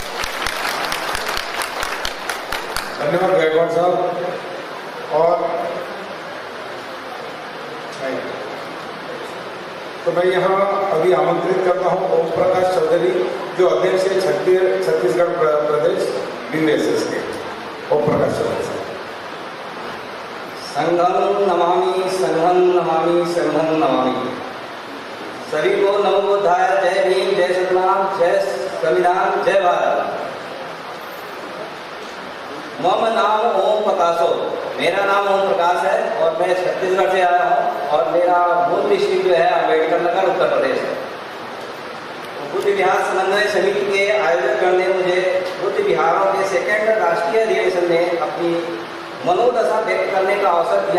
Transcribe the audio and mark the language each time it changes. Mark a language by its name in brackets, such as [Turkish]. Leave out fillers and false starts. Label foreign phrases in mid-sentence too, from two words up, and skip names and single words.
[Hindi] धन्यवाद गायकवाड़ साहब. और तो मैं यहाँ अभी आमंत्रित करता हूँ ओम प्रकाश चौधरी, जो अध्यक्ष है छत्तीसगढ़ प्रदेश बीएसएस के. ओम प्रकाश चौधरी साहब. [Pali] संघं नमामि संघं नमामि संघं नमामि. [Hindi] सभी को [Pali] नमो बुद्धाय, [Hindi] जय भीम, जय सतनाम, जय संविधान, जय भारत। [Sanskrit] मम नाम ओम प्रकाशो, [Hindi] मेरा नाम ओम प्रकाश है और मैं छत्तीसगढ़ से आया हूँ और मेरा मूल डिस्ट्रिक्ट जो है अम्बेडकर नगर, उत्तर प्रदेश है। बुद्ध विहार समन्वय समिति के आयोजकगण ने मुझे बुद्ध विहारों के सेकेंड राष्ट्रीय अधिवेशन में अपनी मनोदशा व्यक्त करने का अवसर दिया।